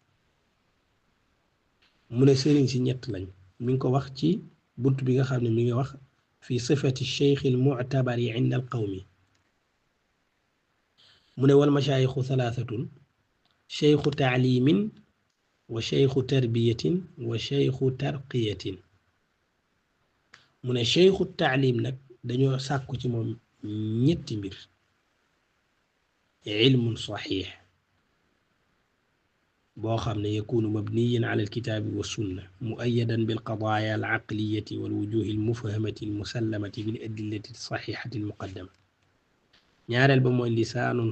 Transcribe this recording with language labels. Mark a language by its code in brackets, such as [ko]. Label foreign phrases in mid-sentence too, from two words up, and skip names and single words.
[wo] mu ne sëriñ si ñett lañ mi ngi ko wax ci bunt bi nga xam ne mi ngi wax fi [ar] صفات الشيخ المعتبر عند القوم [wo] mu ne [ar] والمشايخ ثلاثة شيخ تعليم وشيخ تربية وشيخ ترقية [wo] mu ne [ar] شيخ تعليم [wo] nag dañoo sàkku ci moom ñetti mbir [ar] علم صحيح بوخم يكون مبنيا على الكتاب والسنة مؤيدا بالقضايا العقلية والوجوه المفهمة المسلمة بالأدلة الصحيحة المقدمة نيار البمو لسان